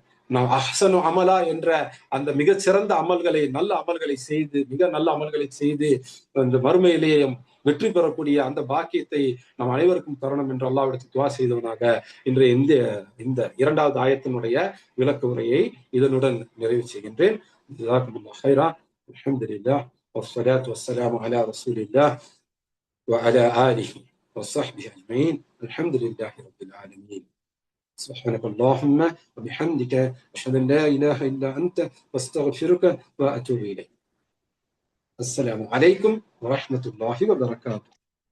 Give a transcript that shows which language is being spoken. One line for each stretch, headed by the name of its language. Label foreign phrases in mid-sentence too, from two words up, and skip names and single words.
Tamil: நான்
Arabic: أحسن عملا
Tamil: என்ற அந்த மிகச் சிறந்த அமல்களை, நல்ல அமல்களை செய்து, மிக நல்ல அமல்களை செய்து இந்த மறுமையிலேயே வெற்றி பெறக்கூடிய அந்த பாக்கியத்தை நம் அனைவருக்கும் தரணும் என்று அல்லாஹ்விடத்தில் துஆ செய்தவனாக இன்றைய இந்த இரண்டாவது ஆயத்தினுடைய விளக்க உரையை இதனுடன் நிறைவு செய்கின்றேன்.
Arabic: جزاكم الله خيرا. الحمد لله والصلاة والسلام على رسول الله وعلى آله وصحبه أجمعين. الحمد لله رب العالمين. سبحانك اللهم وبحمدك أشهد أن لا إله إلا أنت واستغفرك وأتوب إليك. السلام عليكم ورحمة الله وبركاته.